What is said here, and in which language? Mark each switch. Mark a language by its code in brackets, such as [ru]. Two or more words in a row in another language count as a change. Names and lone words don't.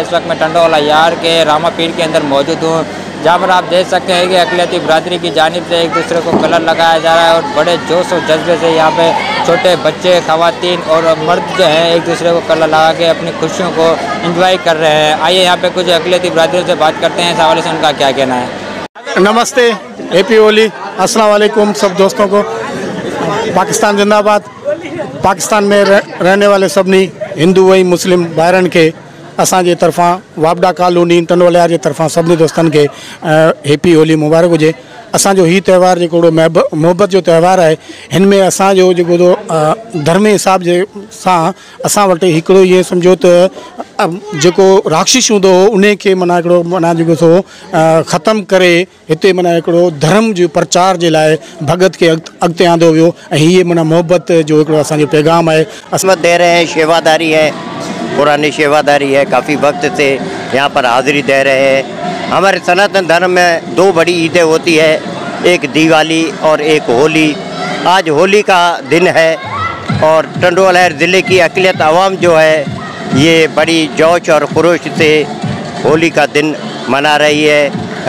[ur] اس وقت میں ٹنڈو الہ یار کے راما پیر کے اندر موجود ہوں، جہاں پر آپ دیکھ سکتے ہیں کہ اقلیتی برادری کی جانب سے ایک دوسرے کو کلر لگایا جا رہا ہے اور بڑے جوش اور جذبے سے یہاں پہ چھوٹے بچے، خواتین اور مرد جو ہیں ایک دوسرے کو کلر لگا کے اپنی خوشیوں کو انجوائے کر رہے ہیں. آئیے یہاں پہ کچھ اقلیتی برادری سے بات کرتے ہیں، اس حوالے سے ان کا کیا کہنا ہے. नमस्ते, [en] Happy Holi, [ar] السلام علیکم [ur] سب دوستوں کو. پاکستان زندہ باد. [sd] पाकिस्तान में रहने वाले सभी हिंदू वही मुस्लिम भाइरनि खे असांजे तरफ़ां वाबडा कॉलोनी टंडोलायार जे तरफ़ां सभिनी दोस्तनि खे [en] Happy Holi [sd] मुबारक हुजे। असांजो ही त्यौहार जेको मोहब्बत जो त्यौहार है, हिन में असांजो जेको धर्मी हिसाब जे सां असां वटि हिकिड़ो ये सम्झो त जेको राक्षस हूंदो हो उन खे माना हिकिड़ो माना जेको सो ख़तमु करे हिते माना हिकिड़ो धर्म जो प्रचार जे लाइ भगत खे अॻिते आंदो वियो ऐं हीअ माना मोहब्बत जो हिकिड़ो असांजो पैगाम आहे। [ur] عصمت دے رہے ہیں، شیواداری ہے، پرانی شیواداری ہے، کافی وقت سے یہاں پر حاضری دے رہے ہیں. ہمارے سناتن دھرم میں دو بڑی عیدیں ہوتی ہے، ایک دیوالی اور ایک ہولی. آج ہولی کا دن ہے اور ٹنڈو الہ یار ضلعے کی اقلیت عوام جو ہے یہ بڑی جوش اور خروش سے ہولی کا دن منا رہی ہے.